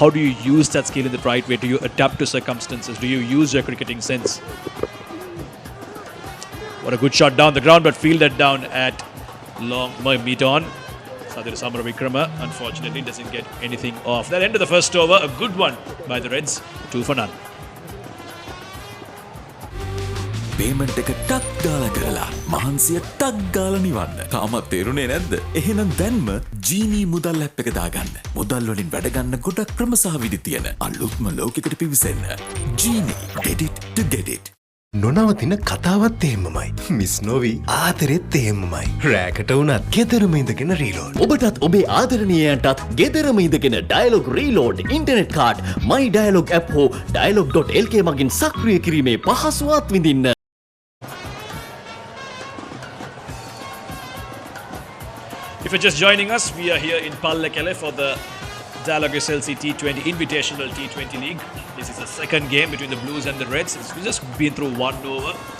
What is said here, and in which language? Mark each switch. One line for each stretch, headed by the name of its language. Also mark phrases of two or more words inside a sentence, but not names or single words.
English: How do you use that skill in the right way? Do you adapt to circumstances? Do you use your cricketing sense? What a good shot down the ground, but fielded down at long mid-on. Sadir Samaravikrama unfortunately doesn't get anything off. That end of the first over, a good one by the Reds, 2 for none.
Sinhala: පේමන්ට් එක ටක් ගාලා කරලා මහන්සිය ටක් ගාලා නිවන්න. තාමත් තේරුනේ නැද්ද? එහෙනම් දැන්ම ජීනී මුදල් ඇප් එක දාගන්න. මුදල් වලින් වැඩ ගන්න ගොඩක් ක්‍රම සහ විදි තියෙන අලුත්ම ලෝකයකට පිවිසෙන්න. ජීනී, get it to get it. නොනවතින කතාවත් එහෙමමයි. මිස් නොවී ආදරෙත් එහෙමමයි. රෑකට වුණත් ගෙදරම ඉඳගෙන රීලෝඩ්. ඔබටත් ඔබේ ආදරණීයයන්ටත් ගෙදරම ඉඳගෙන ඩයලොග් රීලෝඩ්
English: internet card
Sinhala: My Dialog app හෝ Dialog.lk මගින් සක්‍රිය කිරීමේ පහසුවත් විඳින්න.
English: If you're just joining us, we are here in Pallekelle for the Dialog-SLC T20 Invitational T20 League. This is the second game between the Blues and the Reds. We've just been through one over.